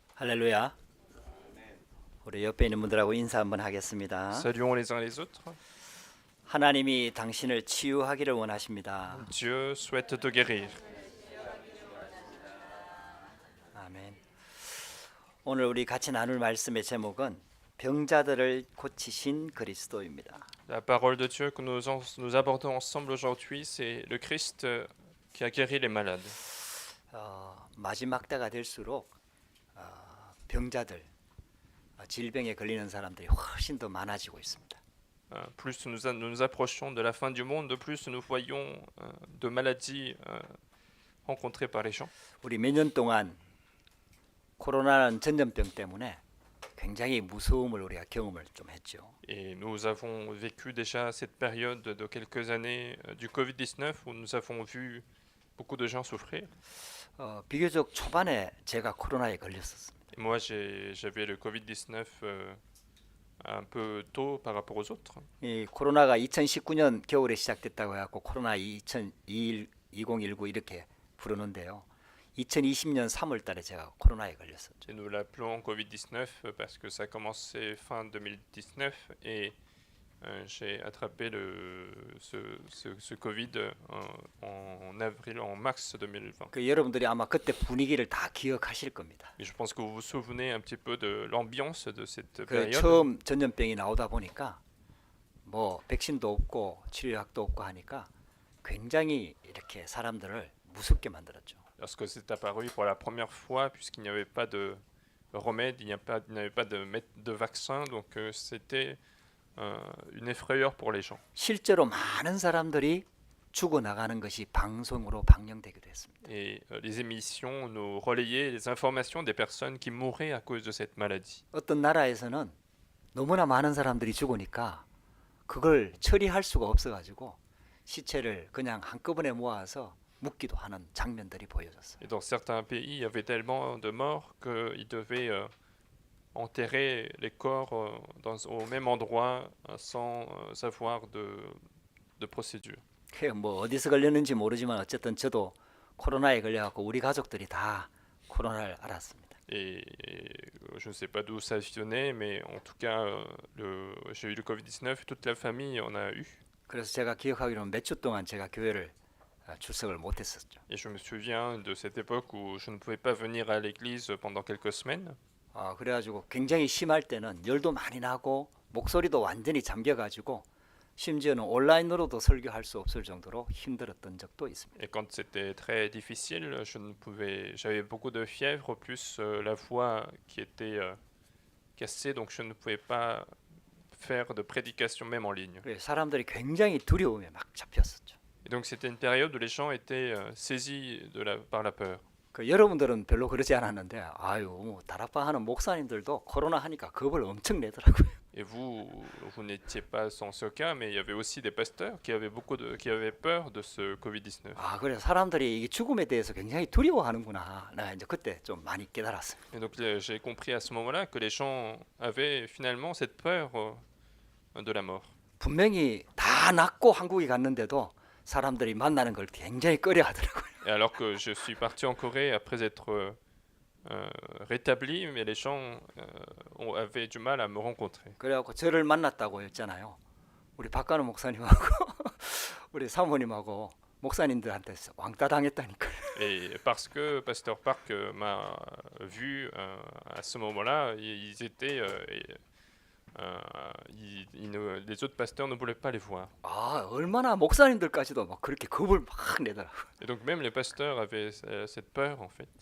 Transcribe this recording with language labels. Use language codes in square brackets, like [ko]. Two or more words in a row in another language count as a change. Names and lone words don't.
[ko] 할렐루야. 우리 옆에 있는 분들하고 인사 한번 하겠습니다. [fr] Saluons les uns les autres. [ko] 하나님이 당신을 치유하기를 원하십니다. [fr] Dieu souhaite te guérir. [ko] 아멘. 오늘 우리 같이 나눌 말씀의 제목은 병자들을 고치신 그리스도입니다. [fr] La parole de Dieu que nous abordons ensemble aujourd'hui, c'est le Christ qui a guéri les malades. [ko] 마지막 때가 될수록 병자들, 질병에 걸리는 사람들이 훨씬 더 많아지고 있습니다. [fr] Plus nous approchons de la fin du monde, plus nous voyons de maladies rencontrées par les gens. [ko] 우리 몇 년 동안 코로나라는 전염병 때문에 굉장히 무서움을 우리가 경험을 좀 했죠. [fr] Et nous avons vécu déjà cette période de quelques années du Covid-19 où nous avons vu beaucoup de gens souffrir. [ko] 비교적 초반에 제가 코로나에 걸렸었습니다. [fr] Et moi, j'avais le Covid-19 un peu tôt par rapport aux autres. [ko] 이 코로나가 2019년 겨울에 시작됐다고 해갖고 코로나 2019 이렇게 부르는데요. 2020년 3월달에 제가 코로나에 걸렸었죠. [fr] Et nous l'appelons Covid-19 parce que ça a commencé fin 2019 et j'ai attrapé ce Covid en mars 2020. [ko] 그 여러분들이 아마 그때 분위기를 다 기억하실 겁니다. [fr] Et je pense que vous vous souvenez un petit peu de l'ambiance de cette 그 période. [ko] 처음 전염병이 나오다 보니까 뭐 백신도 없고 치료약도 없고 하니까 굉장히 이렇게 사람들을 무섭게 만들었죠. [fr] Lorsque c'est apparu pour la première fois, puisqu'il n'y avait pas de remède, il n'y avait pas de vaccin, donc c'était une effrayeur pour les gens. [ko] 실제로 많은 사람들이 죽어나가는 것이 방송으로 방영되기도 했습니다. [fr] Et les émissions nous relayaient les informations des personnes qui mouraient à cause de cette maladie. [ko] 어떤 나라에서는 너무나 많은 사람들이 죽으니까 그걸 처리할 수가 없어가지고 시체를 그냥 한꺼번에 모아서 묻기도 하는 장면들이 보여졌어요. [fr] Et dans certains pays, il y avait tellement de morts qu'ils devaient enterrer les corps au même endroit sans avoir de procédure. [ko] 뭐 어디서 걸렸는지 모르지만 어쨌든 저도 코로나에 걸려갖고 우리 가족들이 다 코로나를 알았습니다. [fr] Et je ne sais pas d'où ça venait, mais en tout cas, j'ai eu le Covid-19, toute la famille en a eu. [ko] 그래서 제가 기억하기로는 몇 주 동안 제가 교회를 출석을 못했었죠. [fr] Et je me souviens de cette époque où je ne pouvais pas venir à l'église pendant quelques semaines. [ko] 그래가지고 굉장히 심할 때는 열도 많이 나고 목소리도 완전히 잠겨가지고 심지어는 온라인으로도 설교할 수 없을 정도로 힘들었던 적도 있습니다. [fr] Et quand c'était très difficile, j'avais beaucoup de fièvre, plus la voix qui était cassée, donc je ne pouvais pas faire de prédication même en ligne. [ko] 사람들이 굉장히 두려움에 막 잡혔었죠. [fr] Et donc c'était une période où les gens étaient saisis par la peur. [ko] 여러분들은 별로 그러지 않았는데 다락방 하는 목사님들도 코로나 하니까 겁을 엄청 내더라고요. [fr] Et vous n'étiez pas sans ce cas, mais il y avait aussi des pasteurs qui avaient peur de ce Covid-19. [ko] 그래서 사람들이 이 죽음에 대해서 굉장히 두려워하는구나. 나 이제 그때 좀 많이 깨달았어요. [fr] Et donc j'ai compris à ce moment-là que les gens avaient finalement cette peur de la mort. [ko] 분명히 다 낫고 한국에 갔는데도 사람들이 만나는 걸 굉장히 꺼려하더라고요. [fr] Et alors que je suis parti en Corée après être rétabli, mais les gens avaient du mal à me rencontrer. [ko] 그래갖고 저를 만났다고 했잖아요. 우리 박관우 목사님하고 우리 사모님하고 목사님들한테 왕따 당했다니까요. [fr] Et parce que Pasteur Park m'a vu à ce moment-là, ils étaient les autres pasteurs ne voulaient pas les voir. [ko] 얼마나 목사님들까지도 막 그렇게 겁을 막 내더라고요. [fr] Et donc même les pasteurs avaient cette peur en fait.